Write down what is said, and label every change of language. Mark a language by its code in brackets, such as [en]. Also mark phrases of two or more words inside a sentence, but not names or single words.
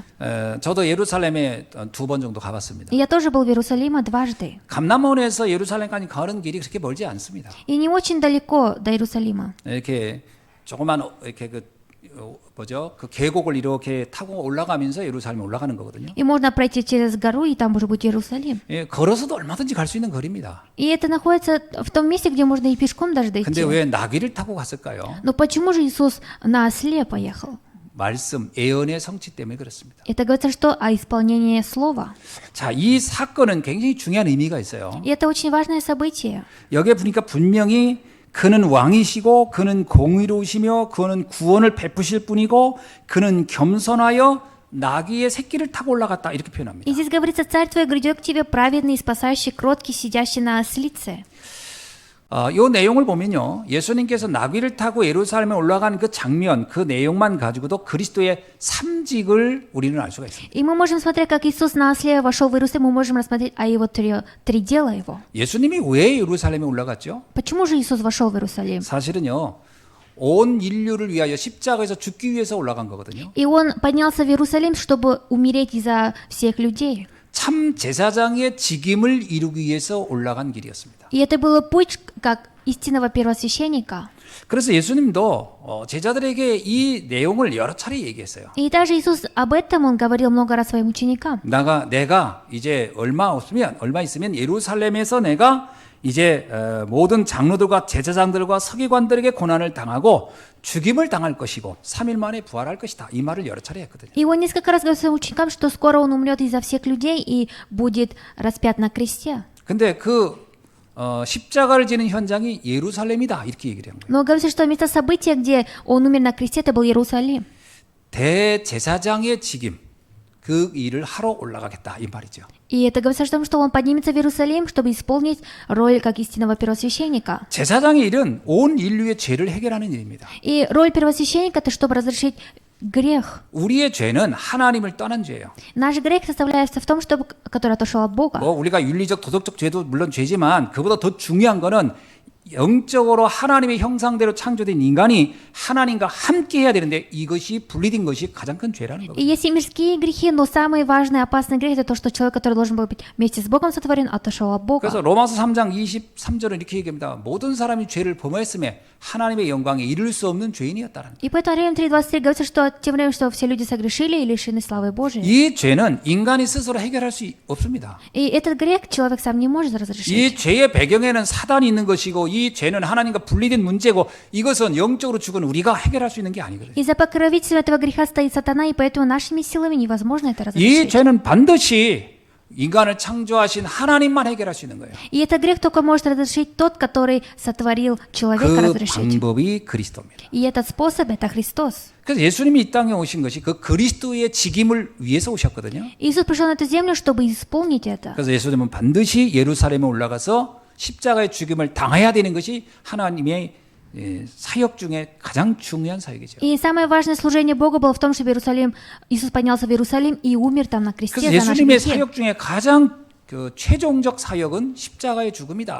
[ko] 저도 예루살렘에 2번 정도 가봤습니다. [ru] И я тоже был в Иерусалиме дважды. [ko] 감남원에서 예루살렘까지 가는 길이 그렇게 멀지 않습니다. [ru] И не очень далеко до Иерусалима. [ko] 이렇게 조그만 이렇게 그 계곡을 이렇게 타고 올라가면서 예루살렘에 올라가는 거거든요. [ru] И можно пройти через гору, и там уже будет Иерусалим. [ko] 예, 걸어서도 얼마든지 갈 수 있는 거리입니다. [ru] И это находится в том месте, где можно и пешком даже [ko] 근데 [ru] дойти. [ko] 왜 나귀를 타고 갔을까요? [ru] Но почему же Иисус на осле поехал? [ko] 말씀, 예언의 성취 때문에 그렇습니다. [ru] Это говорится, что о исполнении слова. [ko] 자, 이 사건은 굉장히 중요한 의미가 있어요. [ru] И это очень важное событие. [ko] 여기에 보니까 분명히 그는 왕이시고 그는 공의로우시며 그는 구원을 베푸실 분이고 그는 겸손하여 나귀의 새끼를 타고 올라갔다 이렇게 표현합니다. [ru] И здесь говорится, царь твой грядет к тебе, праведный, спасающий, кроткий, сидящий на ослице. [ko] 이 내용을 보면요, 예수님께서 나귀를 타고 예루살렘에 올라가는 그 장면, 그 내용만 가지고도 그리스도의 삼직을 우리는 알 수가 있습니다. [ru] И мы можем смотреть, как Иисус на осле вошел в Иерусалим, мы можем рассмотреть о его три дела его. [ko] 예수님이 왜 예루살렘에 올라갔죠? [ru] Почему же Иисус вошел в Иерусалим? [ko] 사실은요, 온 인류를 위하여 십자가에서 죽기 위해서 올라간 거거든요. [ru] И он поднялся в Иерусалим, чтобы умереть за всех людей. [ko] 참 제사장의 직임을 이루기 위해서 올라간 길이었습니다. [ru] И это был путь как истинного первосвященника. [ko] 그래서 예수님도 제자들에게 이 내용을 여러 차례 얘기했어요. [ru] И даже Иисус об этом он говорил много раз своим ученикам. [ko] 내가 이제 얼마 있으면 예루살렘에서 내가 이제 모든 장로들과 제사장들과 서기관들에게 고난을 당하고 죽임을 당할 것이고 3일 만에 부활할 것이다. 이 말을 여러 차례 했거든요. [ru] И он несколько раз говорил своим ученикам, что скоро он умрет из-за всех людей и будет распят на кресте. [ko] 근데 십자가를 지는 현장이 예루살렘이다. 이렇게 얘기를 한 거예요. [ru] Но говорится, что место события, где он умер на кресте, это был Иерусалим. [ko] 대제사장의 직임, 그 일을 하러 올라가겠다. 이 말이죠. [ru] И это говорится о том, что он поднимется в Иерусалим, чтобы исполнить роль как истинного первосвященника. [ko] 제사장의 일은 온 인류의 죄를 해결하는 일입니다. [ru] И роль первосвященника это чтобы разрешить грех. [ko] 우리의 죄는 하나님을 떠난 죄예요. [ru] Наш грех составляется в том, который отошел от Бога. [ko] 우리가 윤리적, 도덕적 죄도 물론 죄지만 그보다 더 중요한 거는 영적으로 하나님의 형상대로 창조된 인간이 하나님과 함께 해야 되는데 이것이 분리된 것이 가장 큰 죄라는 [ru] И [ko] 거예요. [ru] есть и мирские грехи, но самый важный опасный грех это то, что человек, который должен был быть вместе с Богом сотворен, отошел от Бога. [ko] 그래서 로마서 3장 23절은 이렇게 얘기합니다. 모든 사람이 죄를 범하였음에 하나님의 영광에 이를 수 없는 죄인이었다는 거예요. [ru] И поэтому Римлянам 3:23 говорится, что тем временем, что все люди согрешили и лишены славы Божией. [ko] 이 죄는 인간이 스스로 해결할 수 없습니다. [ru] И этот грех человек сам не может разрешить. [ko] 이 죄의 배경에는 사단이 있는 것이고 이 죄는 하나님과 분리된 문제고 이것은 영적으로 죽은 우리가 해결할 수 있는 게 아니거든요. [ru] И за покровительством этого греха стоит сатана, и поэтому нашими силами невозможно это [ko] 이 [ru] разрешить. [ko] 죄는 반드시 인간을 창조하신 하나님만 해결할 수 있는 거예요. [ru] И этот грех только может разрешить тот, который сотворил человека [ko] 그 [ru] разрешить. [ko] 방법이 그리스도입니다. [ru] И этот способ это Христос. [ko] 그래서 예수님이 이 땅에 오신 것이 그 그리스도의 직임을 위해서 오셨거든요. [ru] Иисус пришел на эту землю, чтобы исполнить это. [ko] 그래서 예수님은 반드시 예루살렘에 올라가서 십자가의 죽임을 당해야 되는 것이 하나님의 사역 중에 가장 중요한 사역이죠. [ru] И самое важное служение Бога было в том, чтобы Иисус поднялся в Иерусалим и умер там на кресте [ko] 그래서 [ru] за наши [ko] 예수님의 [ru] грехи. [ko] 사역 중에 가장 그 최종적 사역은 십자가의 죽음이다.